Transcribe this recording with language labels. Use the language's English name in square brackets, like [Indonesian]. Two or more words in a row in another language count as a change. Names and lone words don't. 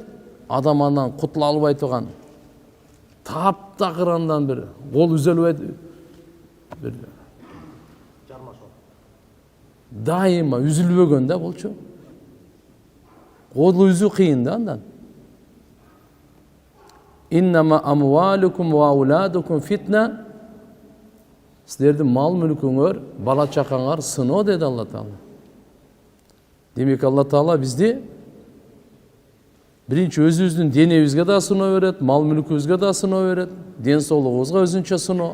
[Kyrgyz] Адам андан кутула албай турган таптакырандан бир кол үзөлбөй бир дайыма үзүлбөгөн да болчу. Колу үзүү кыйын да андан. [Arabic] إنما أموالكم وأولادكم فتنة. [Kyrgyz] Силердин мал мүлкүңөр, бала чакаңар сыноо деди Алла Таала. Демек Алла Таала бизди биринчи өзүбүздүн денебизге да сыноо берет, мал мүлкүбүзгө да сыноо берет, ден соолугубузга өзүнчө сыноо.